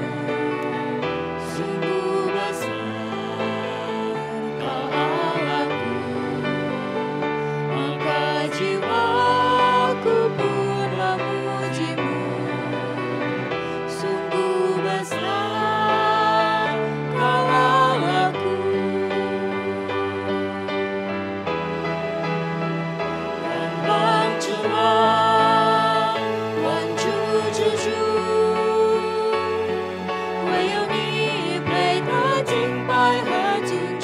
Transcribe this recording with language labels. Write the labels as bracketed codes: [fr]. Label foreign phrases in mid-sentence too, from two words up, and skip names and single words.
[id] Sungguh besar Kau Allahku, maka jiwaku pun memujimu. Sungguh besar Kau Allahku. [zh] 万邦之王，万主之主，唯有你配得敬拜和尊崇。